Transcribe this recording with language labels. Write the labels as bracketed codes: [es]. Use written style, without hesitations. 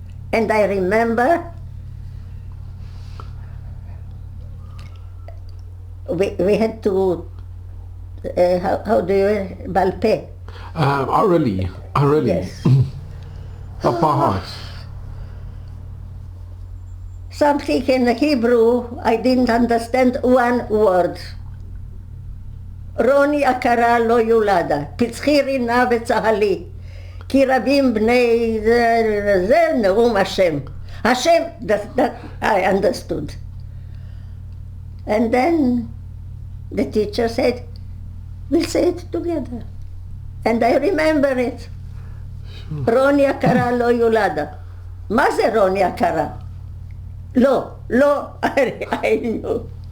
[en] And I remember we had to, how do you, balpe? Orally. Yes. Up by heart. Something in Hebrew, I didn't understand one word. [he] רוני עקרה לא יולדה, פצחי רינה וצהלי, כי רבים בני זה נאום השם. [en] Hashem, that I understood. And then the teacher said, we'll say it together. And I remember it. [he] רוני עקרה לא יולדה. מה זה רוני עקרה? לא, [en] I knew.